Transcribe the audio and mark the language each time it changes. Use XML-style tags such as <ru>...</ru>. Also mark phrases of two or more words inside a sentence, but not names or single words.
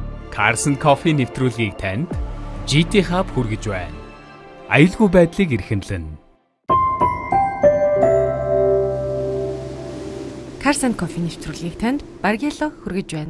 <mn>CARS&COFFEE нэвтрүүлгийг танд GT Hub хүргэж байна. Аюулгүй байдлыг эрхэмлэн. CARS&COFFEE нэвтрүүлгийг танд Баргило хүргэж байна.</mn>